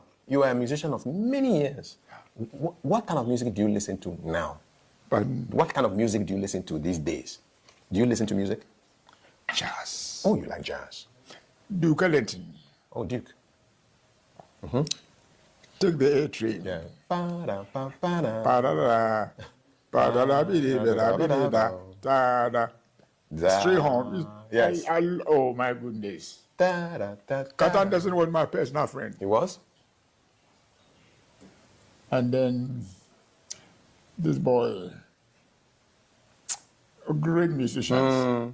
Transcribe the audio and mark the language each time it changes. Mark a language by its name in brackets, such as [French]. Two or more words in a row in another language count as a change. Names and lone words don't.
[English] You are a musician of many years. What kind of music do you listen to now? What kind of music do you listen to these days? Do you listen to music? Jazz. Oh, you like jazz. Duke Ellington. Oh, Duke. Take the A train. Yeah. Pa-da-da. Pa-da-da-bi-di-bi-da-bi-di-da. Da-da. Straight home. Yes. Oh, my goodness. Cat Anderson was my personal friend. He was? And then this boy, great musicians.